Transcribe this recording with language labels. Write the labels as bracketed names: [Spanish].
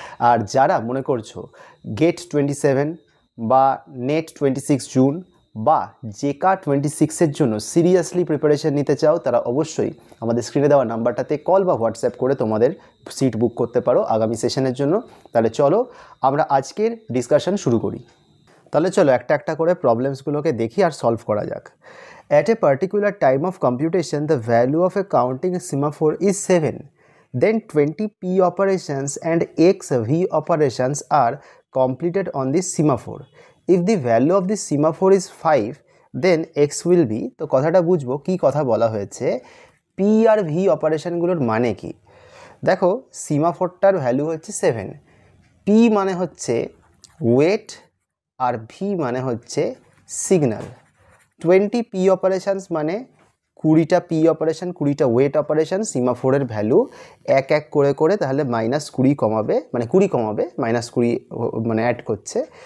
[Bangla] আর যারা মনে করছো গেট 27 বা নেট 26 জুন বা জেকা 26-এর জন্য সিরিয়াসলি প্রিপারেশন নিতে চাও, তারা অবশ্যই আমাদের স্ক্রিনে দেওয়া নাম্বারটাতে কল বা হোয়াটসঅ্যাপ করে তোমাদের সিট বুক করতে পারো আগামী সেশনের জন্য। তাহলে চলো আমরা আজকের ডিসকাশন শুরু করি। তাহলে চলো একটা একটা করে প্রবলেমসগুলোকে দেখি আর সলভ করা যাক। [English] At a particular time of computation, the value of a counting semaphore is 7. Then 20 p operations and x v operations are completed on this semaphore. If the value of the semaphore is 5, then x will be, [Bangla] তো কথাটা বুঝবো কি কথা বলা হয়েছে, p আর v অপারেশনগুলোর মানে কি। দেখো সিমাফোরটার ভ্যালু হচ্ছে 7, p মানে হচ্ছে ওয়েট আর v মানে হচ্ছে সিগন্যাল। 20 p অপারেশানস মানে 20টা p operation, 20টা wait operation. সিমাফোরের value এক এক করে করে তাহলে -20 কমাবে, মানে 20 কমাবে, -20 মানে অ্যাড করছে।